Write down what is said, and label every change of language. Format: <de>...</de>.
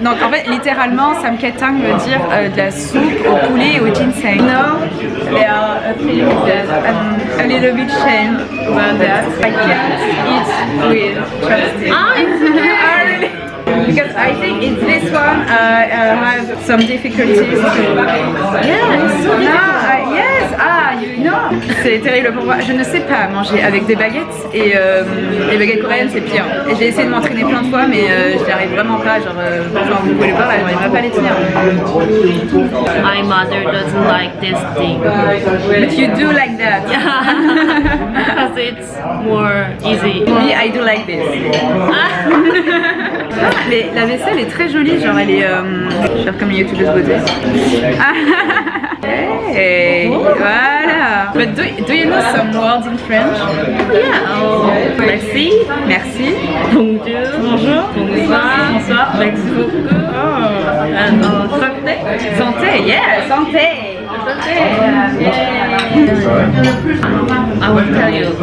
<fr>Donc en fait littéralement samgyetang veut dire de la soupe au poulet et au ginseng.</fr> <en>No, they are a feeling that I'm a little bit ashamed about that. I can't eat with chopsticks. Really? Because I think in this one I have some difficulties to... Yeah, it's so difficult. Yes, you know.</en> <fr>C'est terrible pour moi. Je ne sais pas manger avec des baguettes et les baguettes coréennes c'est pire. Et j'ai essayé de m'entraîner plein de fois mais je n'y arrive vraiment pas. Genre vous pouvez le voir là, j'arrive pas à les tenir.</fr> <en>My mother doesn't like this thing. But you do like that. Because it's more easy. Me, I do like this.</en> <fr>Mais la vaisselle est très jolie, genre elle est... je vais faire comme une youtubeuse beauté. Hey, voilà.</fr> <en>But do you know some words in French? Yeah. Oh, merci.</en> <fr>Merci. Bonjour. Bonjour. Bonsoir. Bonsoir. Merci beaucoup.</fr> <en>And santé.</en> <fr>Santé, yeah, santé.</fr> <en>I will tell you.</en>